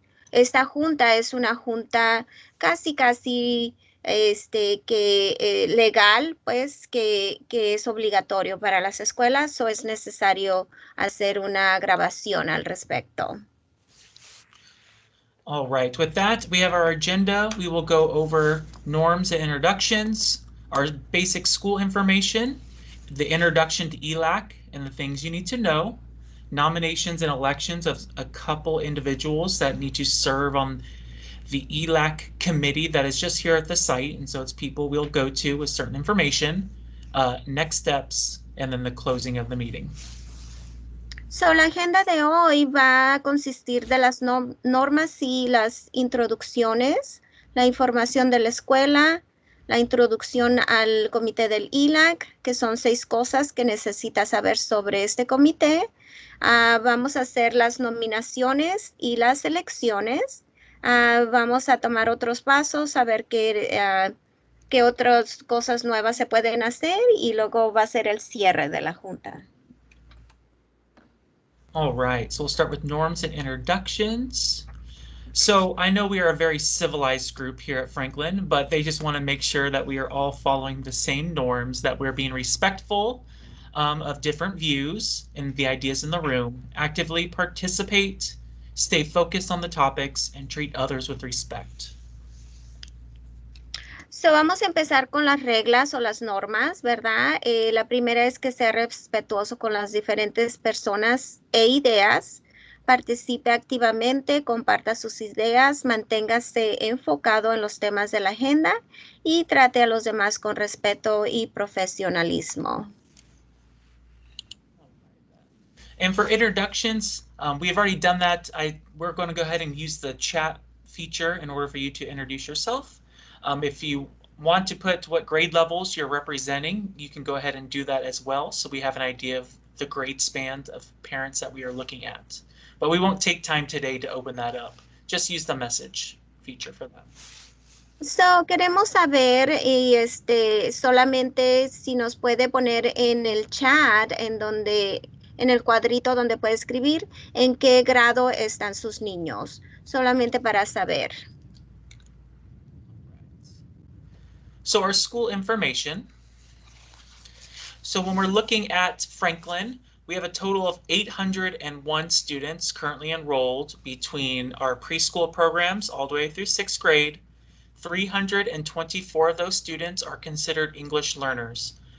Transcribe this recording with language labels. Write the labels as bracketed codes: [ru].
[es] esta junta es una junta casi legal, pues que es obligatorio para las escuelas, o es necesario hacer una grabación al respecto. [en] All right, with that, we have our agenda. We will go over norms and introductions, our basic school information, the introduction to ELAC and the things you need to know, nominations and elections of a couple individuals that need to serve on the ELAC committee that is just here at the site, and so it's people we'll go to with certain information, next steps, and then the closing of the meeting. [es] So, la agenda de hoy va a consistir de las normas y las introducciones, la información de la escuela, la introducción al comité del ELAC, que son 6 cosas que necesita saber sobre este comité. Vamos a hacer las nominaciones y las elecciones. Vamos a tomar otros pasos, a ver qué otras cosas nuevas se pueden hacer, y luego va a ser el cierre de la junta. [en] All right, so we'll start with norms and introductions. So I know we are a very civilized group here at Franklin, but they just want to make sure that we are all following the same norms, that we're being respectful of different views and the ideas in the room, actively participate, stay focused on the topics, and treat others with respect. [es] So, vamos a empezar con las reglas o las normas, ¿verdad? La primera es que sea respetuoso con las diferentes personas e ideas, participe activamente, comparta sus ideas, manténgase enfocado en los temas de la agenda y trate a los demás con respeto y profesionalismo. [en] And for introductions, we have already done that. We're going to go ahead and use the chat feature in order for you to introduce yourself. If you want to put what grade levels you're representing, you can go ahead and do that as well, so we have an idea of the grade span of parents that we are looking at. But we won't take time today to open that up. Just use the message feature for that. [es] So, queremos saber, y solamente si nos puede poner en el chat, en el cuadrito donde puede escribir, en qué grado están sus niños, solamente para saber. [en] So our school information. So when we're looking at Franklin, we have a total of 801 students currently enrolled between our preschool programs all the way through 6th grade. 324 of those students are considered English learners.